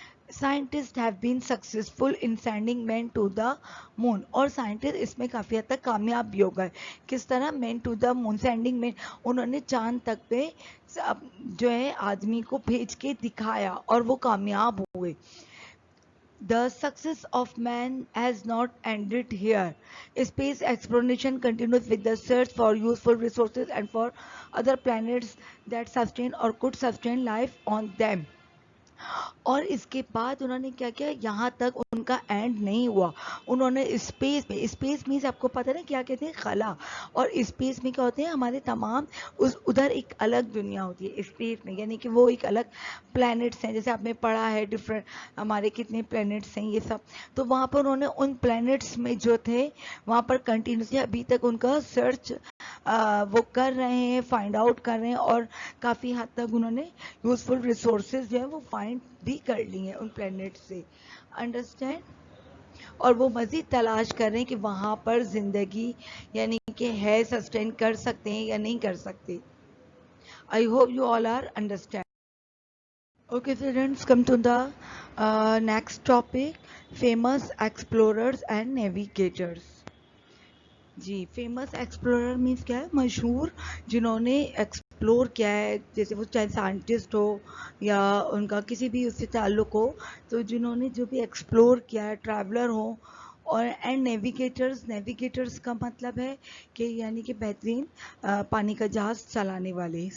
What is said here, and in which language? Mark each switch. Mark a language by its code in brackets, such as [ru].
[en] Scientists have been successful in sending men to the moon, [ur] اور scientists اس میں کافی حد تک کامیاب بھی ہو گئے. کس طرح men to the moon, sending men, انہوں نے چاند تک پہ جو ہے آدمی کو بھیج کے دکھایا اور وہ کامیاب ہوئے. [en] The success of man has not ended here. Space exploration continues with the search for useful resources and for other planets that sustain or could sustain life on them. [ur] اور اس کے بعد انہوں نے کیا کیا, یہاں تک ان کا اینڈ نہیں ہوا. انہوں نے اسپیس میں, اسپیس مینس آپ کو پتہ نا کیا کہتے ہیں, خلا. اور اسپیس میں کیا ہوتے ہیں ہمارے تمام ادھر ایک الگ دنیا ہوتی ہے اسپیس میں, یعنی کہ وہ ایک الگ پلانٹس ہیں, جیسے آپ نے پڑھا ہے ڈفرینٹ ہمارے کتنے پلانٹس ہیں یہ سب. تو وہاں پر انہوں نے ان پلانٹس میں جو تھے وہاں پر کنٹینیوسلی ابھی تک ان کا سرچ وہ کر رہے ہیں, فائنڈ آؤٹ کر رہے ہیں, اور کافی حد تک انہوں نے یوزفل ریسورسز جو ہے وہ فائنڈ بھی کر لی ہیں ان پلانٹ سے. انڈرسٹینڈ. اور وہ مزید تلاش کر رہے ہیں کہ وہاں پر زندگی یعنی کہ ہے, سسٹین کر سکتے ہیں یا نہیں کر سکتے. [en] I hope you all are understand. Okay, students, come to the next topic, famous explorers and navigators. [ur] جی, famous explorer means کیا ہے, مشہور جنہوں نے ایکسپلور کیا ہے, جیسے وہ چاہے سائنٹسٹ ہو یا ان کا کسی بھی اس سے تعلق ہو, تو جنہوں نے جو بھی ایکسپلور کیا ہے, ٹریولر ہو. اور اینڈ نیویگیٹرز, نیویگیٹرز کا مطلب ہے کہ یعنی کہ بہترین پانی کا جہاز چلانے والے.